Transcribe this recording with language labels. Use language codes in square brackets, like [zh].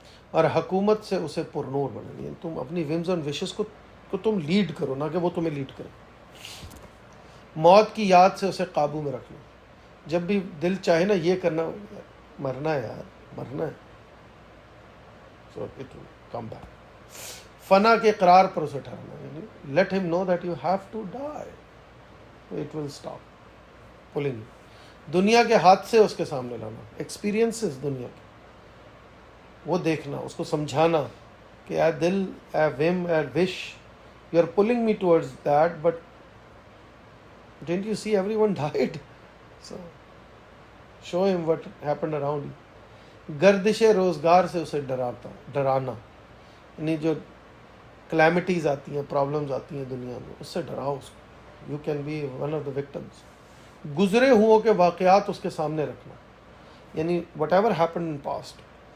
[ur] اور حکومت سے اسے پرنور بنانا، یعنی تم اپنی ومز اور وشز کو تم لیڈ کرو، نہ کہ وہ تمہیں لیڈ کرے. موت کی یاد سے اسے قابو میں رکھنا. جب بھی دل چاہے نا یہ کرنا، مرنا ہے یار، مرنا ہے، [en] so it will come back. [ur] فنا کے اقرار پر اسے ٹھہرنا، یعنی [en] let him know that you have to die, so it will stop pulling you. [ur] دنیا کے ہاتھ سے اس کے سامنے لانا، ایکسپیرینسز دنیا کے، وہ دیکھنا، اس کو سمجھانا کہ اے دل، اے وم، اے وش، [en] you are pulling me towards that, but didn't you see everyone died? So show him what happened around you. [ur] گردش روزگار سے اسے ڈرانا، یعنی جو کلیمٹیز آتی ہیں، پرابلمز آتی ہیں دنیا میں، اس سے ڈراؤ اس کو. [en] You can be one of the victims. [ur] گزرے ہوں کے واقعات اس کے سامنے رکھنا، یعنی [en] whatever happen in past